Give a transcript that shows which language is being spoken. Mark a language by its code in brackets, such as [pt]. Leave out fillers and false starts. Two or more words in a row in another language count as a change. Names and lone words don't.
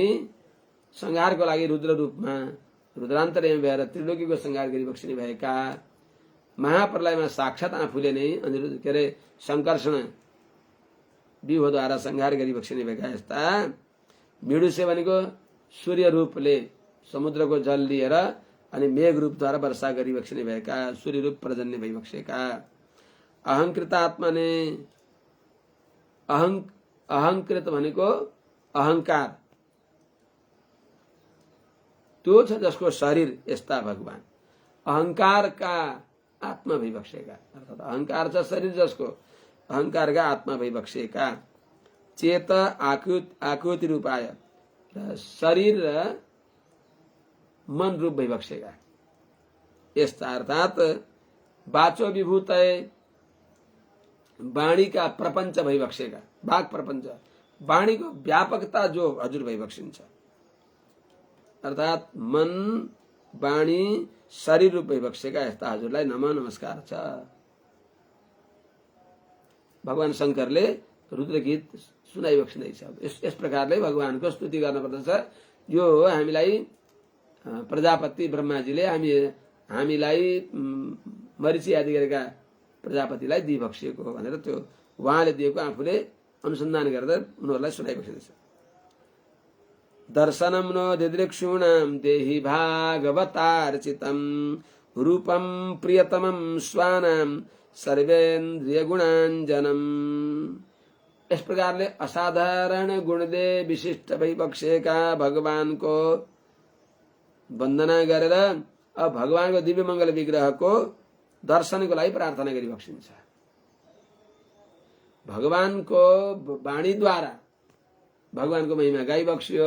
[ne] संहारको लागि रुद्र रूपमा रुद्रान्तर्यामी भएर त्रिलोकीको संहार गरिबक्सिने भएका, महाप्रलयमा साक्षात आफूले नै अनिरुद्ध के अरे संकर्षण व्यूहद्वारा संहार गरिबक्सिने भएका यस्ता मिडुसे भनेको सूर्य रूपले समुद्रको जल लिएर अनि मेघ रूपद्वारा वर्षा गरिबक्सिने भएका, सूर्य रूप पर्जन्य भइबक्सेका, अहंकृतात्मा ने अहंकृत भनेको अहंकार, त्यो छ जसको शरीर, यस्ता भगवान अहंकार का आत्मा भइबक्सेका, अर्थात अहंकार छ शरीर जसको, अहंकार का आत्मा भइबक्सेका, चेत [sa] आकृति रूपाय, [ne] शरीर र मन रूप भइबक्सेका यस्ता, अर्थात [sa] वाचो विभूतय, [ne] वाणी का प्रपञ्च भइबक्सेका, वाक प्रपञ्च, वाणीको व्यापकता जो हजुर भइबक्सिन्छ, अर्थात मन वाणी शरीर रूप भइबक्सेका यस्ता हजुरलाई नमस्कार छ। भगवान शंकरले रुद्र गीत सुनाइबक्सिँदैछ। यस प्रकारले भगवानको स्तुति गर्न पर्दछ। यो हामीलाई प्रजापति ब्रह्माजीले हामीलाई मरीचि आदि गरेका प्रजापतिलाई दिइबक्सिएको हो भनेर त्यो उहाँले दिएको आफूले अनुसन्धान गरेर उनीहरूलाई सुनाइबक्सिँदैछ। [sa] दर्शनम नो दिदृक्षूणाम देहि भागवतार्चितम रूपम प्रियतमम स्वानाम सर्वेन्द्रिय गुणाञ्जनम। [ne] इस प्रकारले असाधारण गुणदे विशिष्ट भइबक्सेका भगवानको वन्दना गरेर अब भगवानको दिव्य मंगल विग्रहको दर्शनको लागि प्रार्थना गरिबक्सिन्छ। भगवानको वाणीद्वारा भगवानको महिमा गाइबक्स्यो।